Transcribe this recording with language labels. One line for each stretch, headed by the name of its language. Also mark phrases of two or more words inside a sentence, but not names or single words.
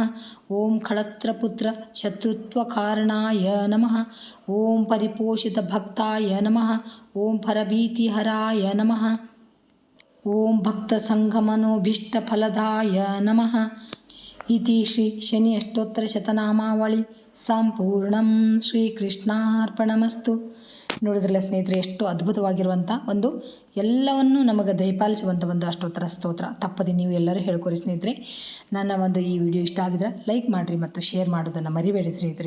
Sanskrit: ಓಂ ಖಳತ್ರಪುತ್ರ ಶತ್ರುತ್ವಕಾರಣಾಯ ನಮಃ. ಓಂ ಪರಿಪೋಷಿತ ಭಕ್ತಾಯ ನಮಃ. ಓಂ ಪರಭೀತಿಹರಾಯ ನಮಃ. ಓಂ ಭಕ್ತಸಂಗಮನೋಭೀಷ್ಟಫಲದಾಯ ನಮಃ. ಇತಿ ಶ್ರೀ ಶನಿ ಅಷ್ಟೋತ್ತರಶತನಾಮಾವಳಿ ಸಂಪೂರ್ಣಂ. ಶ್ರೀಕೃಷ್ಣಾರ್ಪಣಮಸ್ತು.
Kannada: ನೋಡಿದ್ರಲ್ಲ ಸ್ನೇಹಿತರೆ, ಎಷ್ಟು ಅದ್ಭುತವಾಗಿರುವಂಥ ಒಂದು ಎಲ್ಲವನ್ನು ನಮಗೆ ದಯಪಾಲಿಸುವಂಥ ಒಂದು ಅಷ್ಟೋತ್ತರ ಸ್ತೋತ್ರ. ತಪ್ಪದೆ ನೀವು ಎಲ್ಲರೂ ಹೇಳ್ಕೊರಿ ಸ್ನೇಹಿತರೆ. ನನ್ನ ಒಂದು ಈ ವಿಡಿಯೋ ಇಷ್ಟ ಆಗಿದ್ರೆ ಲೈಕ್ ಮಾಡಿರಿ ಮತ್ತು ಶೇರ್ ಮಾಡೋದನ್ನು ಮರಿಬೇಡಿ ಸ್ನೇಹಿತರೆ.